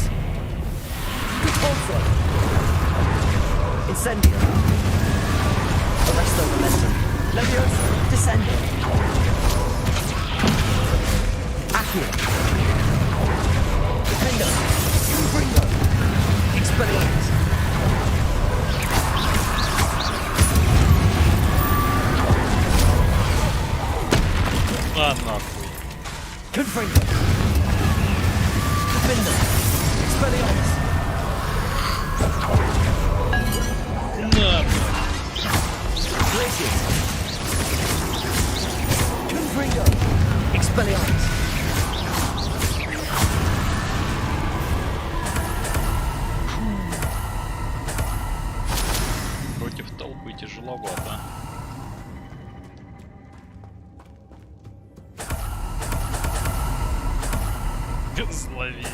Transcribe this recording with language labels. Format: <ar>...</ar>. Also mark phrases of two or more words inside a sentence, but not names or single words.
<la>Repulsor. Incendio. Arresto momentum. Leviosa. Descendo. Accio. Defendo. Confringo. Expelliarmus.</la> <ru>А нахуй.</ru> <la>Confringo. Defendo. Expelliarmus.</la> <ru>На.</ru> <la>Glacius. Confringo. Expelliarmus.</la> <ru>Против толпы тяжеловато. Благословение.</ru>